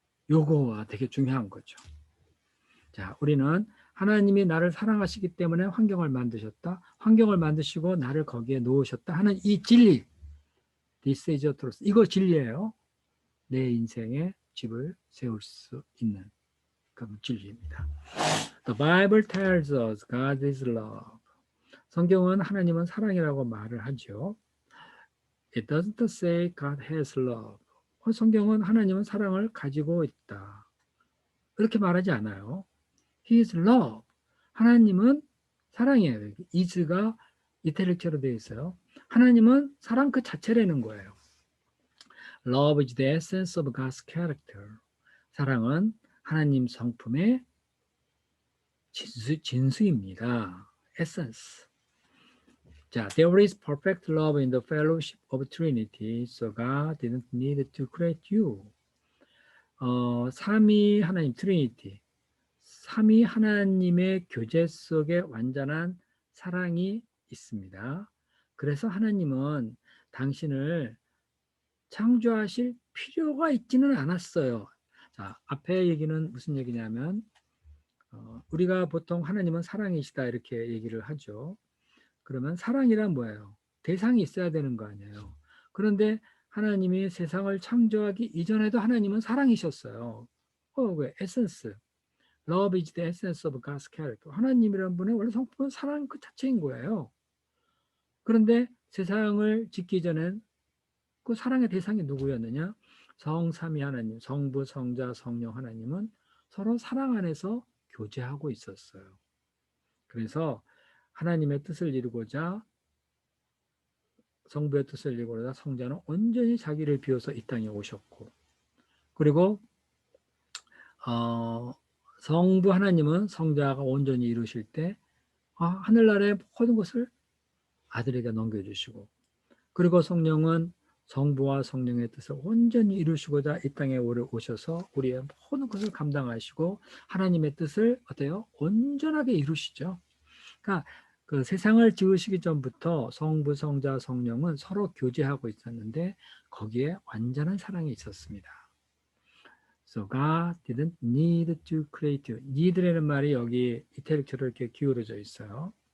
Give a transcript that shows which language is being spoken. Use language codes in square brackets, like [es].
[ko] 요거가 되게 중요한 거죠. 자, 우리는 하나님이 나를 사랑하시기 때문에 환경을 만드셨다. 환경을 만드시고 나를 거기에 놓으셨다 하는 이 진리. [en] This is the truth. [ko] 이거 진리예요. 내 인생에 집을 세울 수 있는 그런 진리입니다. [en] The Bible tells us God is love. [ko] 성경은 하나님은 사랑이라고 말을 하죠. [en] It doesn't say God has love. [ko] 성경은 하나님은 사랑을 가지고 있다. 그렇게 말하지 않아요. [en] He is love. [ko] 하나님은 사랑이에요. is가 이태리체로 되어 있어요. 하나님은 사랑 그 자체라는 거예요. [en] Love is the essence of God's character. [ko] 사랑은 하나님 성품의 진수입니다. [en] essence. 자, there is perfect love in the fellowship of Trinity, so God didn't need to create you. [ko] 삼위 하나님 트리니티. 삼위 하나님의 교제 속에 완전한 사랑이 있습니다. 그래서 하나님은 당신을 창조하실 필요가 있지는 않았어요. 자, 앞에 얘기는 무슨 얘기냐면 우리가 보통 하나님은 사랑이시다 이렇게 얘기를 하죠. 그러면 사랑이란 뭐예요? 대상이 있어야 되는 거 아니에요. 그런데 하나님이 세상을 창조하기 이전에도 하나님은 사랑이셨어요. 왜? 에센스. [en] Love is the essence of God's character. [ko] 하나님이란 분의 원래 성품은 사랑 그 자체인 거예요. 그런데 세상을 짓기 전엔 그 사랑의 대상이 누구였느냐? 성삼위 하나님, 성부, 성자, 성령 하나님은 서로 사랑 안에서 교제하고 있었어요. 그래서 하나님의 뜻을 이루고자 성부의 뜻을 이루고자 성자는 온전히 자기를 비워서 이 땅에 오셨고, 그리고 성부 하나님은 성자가 온전히 이루실 때 하늘나라의 모든 것을 아들에게 넘겨주시고, 그리고 성령은 성부와 성령의 뜻을 온전히 이루시고자 이 땅에 오셔서 우리의 모든 것을 감당하시고 하나님의 뜻을 어때요? 온전하게 이루시죠. 그러니까 그 세상을 지으시기 전부터 성부, 성자, 성령은 서로 교제하고 있었는데 거기에 완전한 사랑이 있었습니다. [en] So God didn't need to create you. [ko] need라는 말이 여기 이태릭처럼 이렇게 기울어져 있어요.